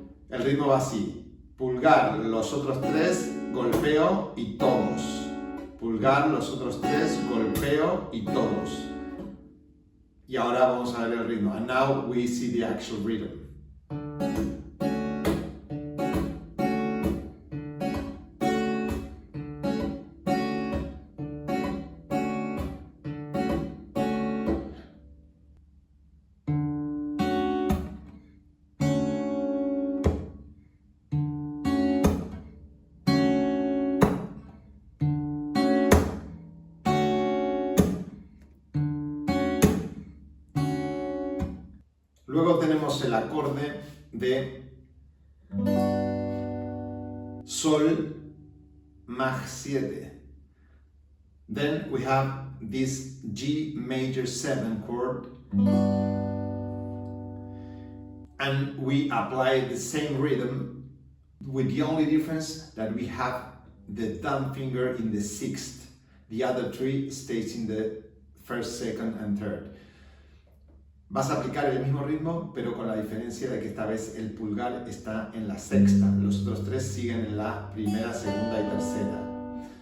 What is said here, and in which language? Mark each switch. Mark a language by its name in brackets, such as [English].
[Spanish] El ritmo va así. Pulgar, los otros 3, golpeo y todos. Pulgar, los otros 3, golpeo y todos. Y ahora vamos a ver el ritmo. [English] And now we see the actual rhythm. [Spanish] Luego tenemos el acorde de Sol Maj 7. [English] Then we have this G major 7 chord. And we apply the same rhythm with the only difference that we have the thumb finger in the 6th. The other 3 stays in the 1st, 2nd and 3rd. [Spanish] Vas a aplicar el mismo ritmo, pero con la diferencia de que esta vez el pulgar está en la 6ª. Los otros 3 siguen en la primera, segunda y tercera.